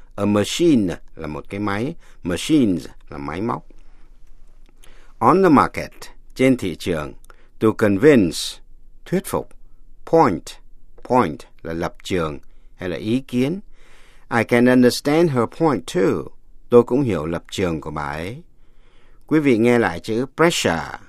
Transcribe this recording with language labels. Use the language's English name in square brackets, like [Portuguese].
[English] A machine [Vietnamese] là một cái máy. [English] Machines [Vietnamese] là máy móc. [English] On the market, [Vietnamese] trên thị trường. [English] To convince, [Vietnamese] thuyết phục. Point, point là lập trường hay là ý kiến. [English] I can understand her point too. [Vietnamese] Tôi cũng hiểu lập trường của bà ấy. Quý vị nghe lại chữ pressure.